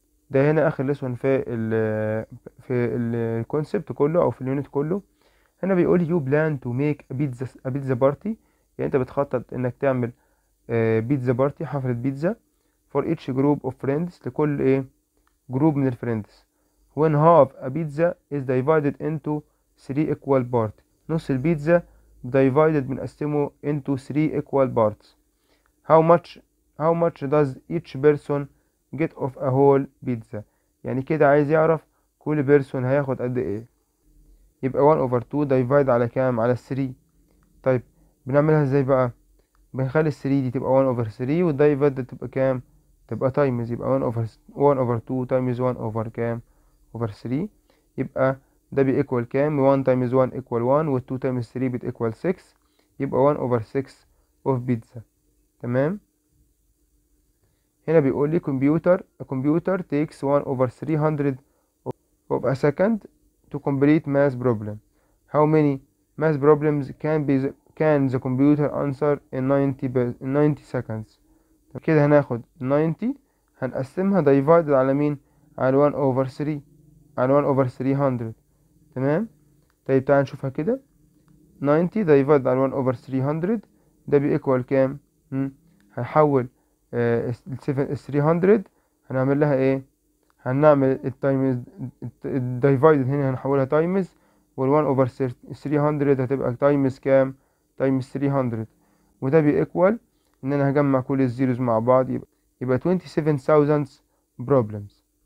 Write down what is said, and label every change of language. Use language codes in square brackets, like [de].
[ar] ده هنا اخر لسون في الكونسبت كله او في اليونت كله. هنا بيقول [en] you plan to make a pizza party، [ar] يعني انت بتخطط انك تعمل بيتزا بارتي، حفلة بيتزا [en] for each group of friends، [ar] لكل ايه جروب من الفريندز. [en] when half a pizza is divided into 3 equal parts، [ar] نص البيتزا [en] divided بنقسمه into 3 equal parts. how much does each person get of a whole pizza، [ar] يعني كده عايز يعرف كل بيرسون هياخد قد ايه. يبقى 1 over 2 divide على كام؟ على 3. طيب بنعملها ازاي بقى؟ بنخلي ال 3 دي تبقى 1 over 3، والدايفايد تبقى كام؟ تبقى times، يبقى 1 over 2 times 1 over كام؟ over 3. يبقى ده بيكوال كام؟ 1 times 1 equal 1، وال 2 times 3 بتيكوال 6، يبقى 1 over 6 of pizza. تمام، هنا بيقول لي [en] a computer takes 1 over 300 of a second to complete math problem. How many math problems can the computer answer in 90 seconds؟ [ar] كده هناخد 90 هنقسمها [en] divided على مين؟ على 1 over 3، على 1 over 300. [ar] تمام، طيب تعال نشوفها كده. 90 divided على 1 over 300 ده بيكوال كام؟ هنحول ال 300 هنعمل لها ايه؟ هنعمل التايمز الديفايدد هنا هنحولها تايمز، وال 1 over 300 هتبقى تايمز كام؟ تايمز 300، وده بيكوال ان انا هجمع كل الزيروز مع بعض يبقى 27,000 problems.